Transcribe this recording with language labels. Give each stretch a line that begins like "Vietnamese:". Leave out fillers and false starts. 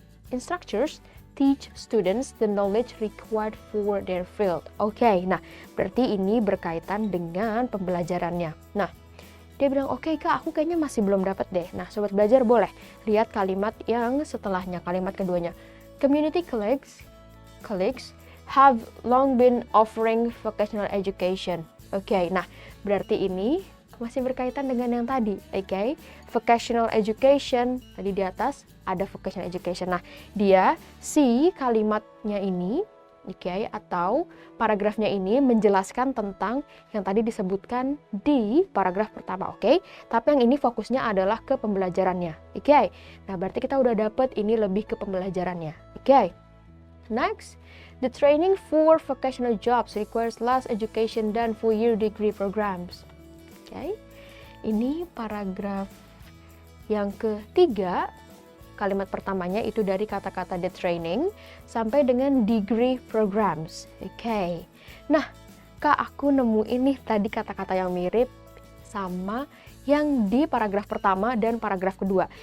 English: Instructors teach students the knowledge required for their field.
Indonesian: Oke, nah berarti ini berkaitan dengan pembelajarannya. Nah, dia bilang, oke Kak, aku kayaknya masih belum dapat deh. Nah, sobat belajar boleh lihat kalimat yang setelahnya, kalimat keduanya.
English: Community colleagues have long been offering vocational education.
Indonesian: Oke, nah berarti ini masih berkaitan dengan yang tadi, oke? Vocational education, tadi di atas ada vocational education. Nah, dia si kalimatnya ini, oke, atau paragrafnya ini menjelaskan tentang yang tadi disebutkan di paragraf pertama, oke? Tapi yang ini fokusnya adalah ke pembelajarannya, oke? Nah, berarti kita udah dapet ini lebih ke pembelajarannya, oke?
English: Next, the training for vocational jobs requires less education than 4-year degree programs. Okay.
Indonesian: Ini paragraf yang ketiga, kalimat pertamanya itu dari kata-kata
English: the training
Indonesian: sampai dengan
English: degree programs.
Indonesian: Oke. Nah, Kak, aku nemu ini tadi kata-kata yang mirip sama yang di paragraf pertama dan paragraf kedua.